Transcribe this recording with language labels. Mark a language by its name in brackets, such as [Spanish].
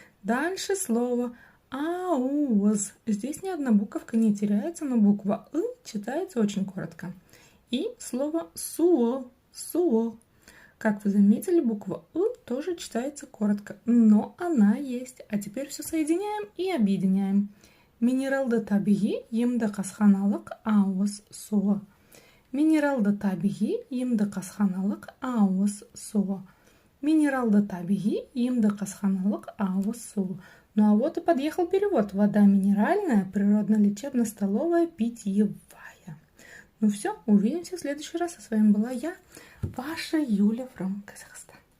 [Russian] Дальше слово ауз. Здесь ни одна буковка не теряется, но буква «ы» читается очень коротко. И слово суо. Суо. Как вы заметили, буква «ы» тоже читается коротко, но она есть. А теперь все соединяем и объединяем. [Kazakh] Минералды табиғи емдік асханалық ауыз суы. Минералды табиғи емдік асханалық ауыз суы. Минералды табиғи емдік асханалық ауыз суы. [Russian] Ну а вот и подъехал перевод. Вода минеральная, природно-лечебно-столовая, питьевая. Ну все, увидимся в следующий раз. А с вами была я, ваша Юля from Казахстан.